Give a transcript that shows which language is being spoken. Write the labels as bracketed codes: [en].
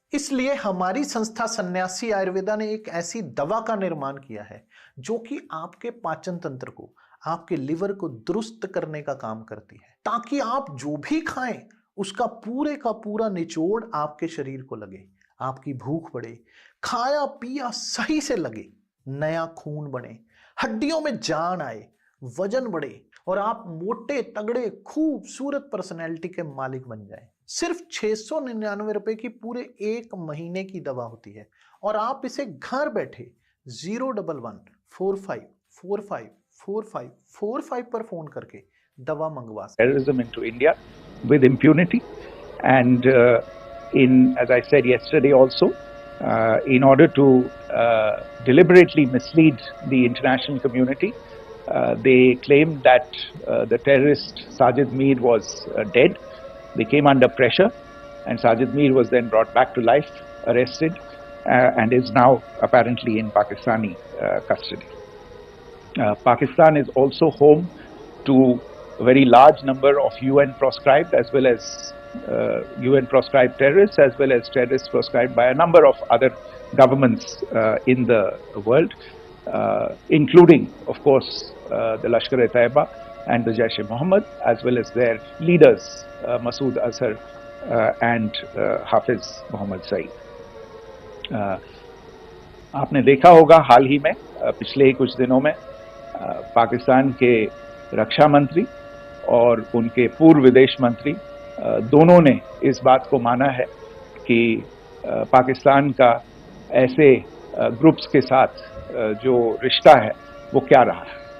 [hi] इसलिए हमारी संस्था सन्यासी आयुर्वेदा ने एक ऐसी दवा का निर्माण किया है जो कि आपके पाचन तंत्र को, आपके लिवर को दुरुस्त करने का काम करती है, ताकि आप जो भी खाएं उसका पूरे का पूरा निचोड़ आपके शरीर को लगे, आपकी भूख बढ़े, खाया पिया सही से लगे, नया खून बने, हड्डियों में जान आए, वजन बढ़े और आप मोटे तगड़े खूबसूरत पर्सनैलिटी के मालिक बन जाएं। सिर्फ 699 रुपए की पूरे 1 महीने की दवा होती है और आप इसे घर बैठे 01145454545 पर फोन करके दवा मंगवा सकते हैं। [en] Terrorism into India with impunity, and as I said yesterday also, in order to deliberately mislead the international community, they claimed that the terrorist Sajid Mir was dead. They came under pressure, and Sajid Mir was then brought back to life, arrested, and is now apparently in Pakistani custody. Pakistan is also home to a very large number of UN proscribed as well as UN proscribed terrorists, as well as terrorists proscribed by a number of other governments in the world, including, of course, the Lashkar-e-Taiba and the Jaish-e-Mohammed, as well as their leaders, Masood Azhar and Hafiz Mohammed Saeed. [hi] आपने देखा होगा हाल ही में पिछले कुछ दिनों में पाकिस्तान के रक्षा मंत्री और उनके पूर्व विदेश मंत्री दोनों ने इस बात को माना है कि पाकिस्तान का ऐसे ग्रुप्स के साथ जो रिश्ता है वो क्या रहा है।